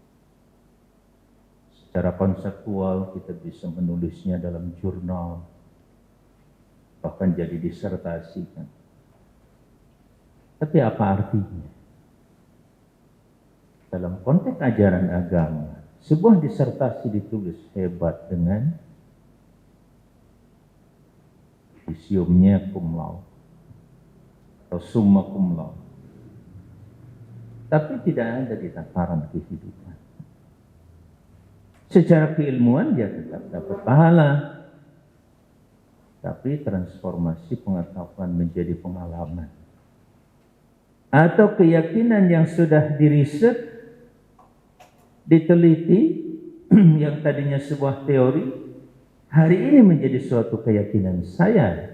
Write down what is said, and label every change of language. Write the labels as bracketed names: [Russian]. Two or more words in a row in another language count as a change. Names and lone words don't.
[Indonesian] Secara konseptual kita bisa menulisnya dalam jurnal, bahkan jadi disertasi kan. Tapi apa artinya? Dalam konteks ajaran agama, sebuah disertasi ditulis hebat dengan isiumnya [Latin] cum laude [Indonesian] atau [Latin] summa cum laude, [Indonesian] tapi tidak ada di tataran kehidupan. Secara keilmuan dia tetap dapat pahala, tapi transformasi pengetahuan menjadi pengalaman atau keyakinan yang sudah diriset, diteliti, yang tadinya sebuah teori, hari ini menjadi suatu keyakinan saya.